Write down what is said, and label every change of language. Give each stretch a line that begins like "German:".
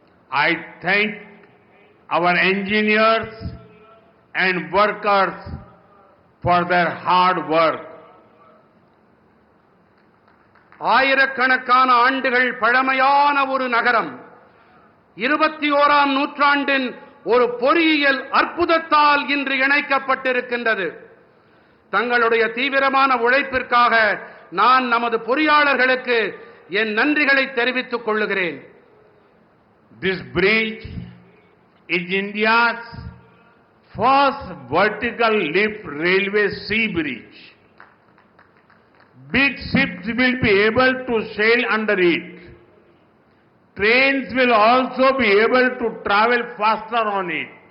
English: I thank our engineers and workers for their hard work.
Tamil: ஆயிரக்கணக்கான ஆண்டுகள் பழமையான ஒரு நகரம் 21ஆம் நூற்றாண்டின் ஒரு பொறியியல் அற்புதத்தால் இன்று இணைக்கப்பட்டிருக்கின்றது. தங்களுடைய தீவிரமான உழைப்பிற்காக நான் நமது பொறியாளர்களுக்கு என் நன்றிகளை தெரிவித்துக் கொள்ளுகிறேன்.
English: This bridge is India's first vertical lift railway sea bridge. Big ships will be able to sail under it. Trains will also be able to travel faster on it.